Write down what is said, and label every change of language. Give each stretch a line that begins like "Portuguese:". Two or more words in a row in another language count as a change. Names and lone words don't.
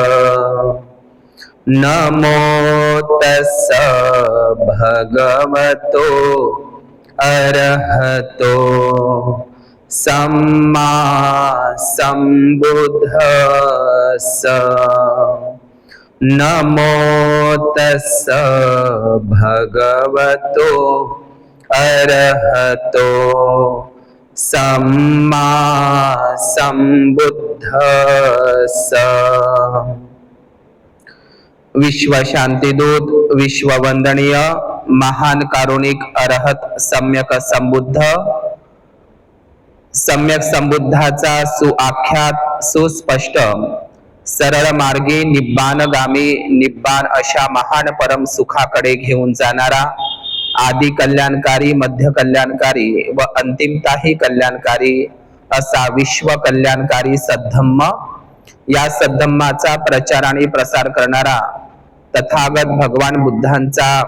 Pali: नमो तस्स भगवतो अरहतो सम्मा सम्बुद्धस्स। नमो तस्स भगवतो अरहतो सम्मा सम्बुद्धस्स।
Marathi: विश्व शांतिदूत, विश्ववंदनीय महान कारुणिक अरहत सम्यक संबुद्ध, सम्यक संबुद्धाचा सुआख्यात सुस्पष्ट सरळ मार्गी निब्बाणगामी निब्बाण अशा महान परम सुखाकडे घेऊन जाणारा आदि कल्याणकारी, मध्य कल्याणकारी व अंतिमताही कल्याणकारी असा विश्व कल्याणकारी सद्धम्म, या सद्धम्माचा प्रचार आणि प्रसार करणारा तथागत भगवान बुद्धांचा